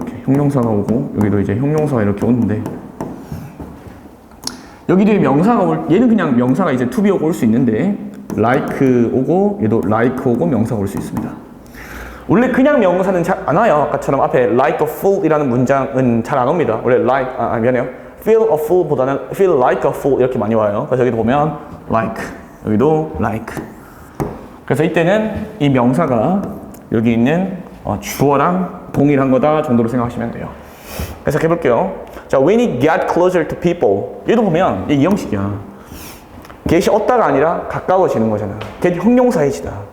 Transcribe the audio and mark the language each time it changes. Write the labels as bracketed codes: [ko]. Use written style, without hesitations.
[ko] 이렇게 형용사가 오고 여기도 이제 형용사가 이렇게 오는데 여기 뒤에 명사가 얘는 그냥 명사가 이제 to be 오고 올 수 있는데 like 오고 얘도 like 오고 명사가 올 수 있습니다. 원래 그냥 명사는 잘 안 와요. 아까처럼 앞에 like a fool 이라는 문장은 잘 안 옵니다. 원래 like, 미안해요. feel a fool 보다는 feel like a fool 이렇게 많이 와요. 그래서 여기도 보면 like, 여기도 like. 그래서 이때는 이 명사가 여기 있는 주어랑 동일한 거다 정도로 생각하시면 돼요. 그래서 해볼게요. [en] 자, when you get closer to people. [ko] 얘도 보면 이 형식이야. get이 없다가 아니라 가까워지는 거잖아. get 형용사이지다.